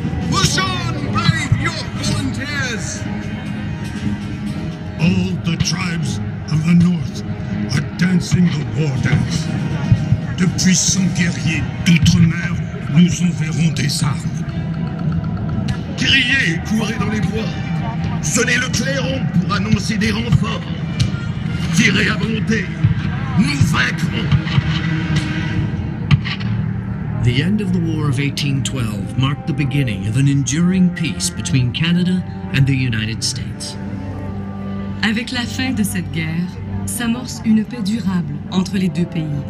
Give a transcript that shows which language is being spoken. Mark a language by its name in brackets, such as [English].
[English] Push on, brave York volunteers! All the tribes of the North are dancing the war dance. [French] De puissants guerriers d'outre-mer nous enverront des armes. Criez et courez dans les bois. Sonnez le clairon pour annoncer des renforts. Tirez à volonté. Nous vaincrons. [English] The end of the War of 1812 marked the beginning of an enduring peace between Canada and the United States. [French] Avec la fin de cette guerre, s'amorce une paix durable entre les deux pays.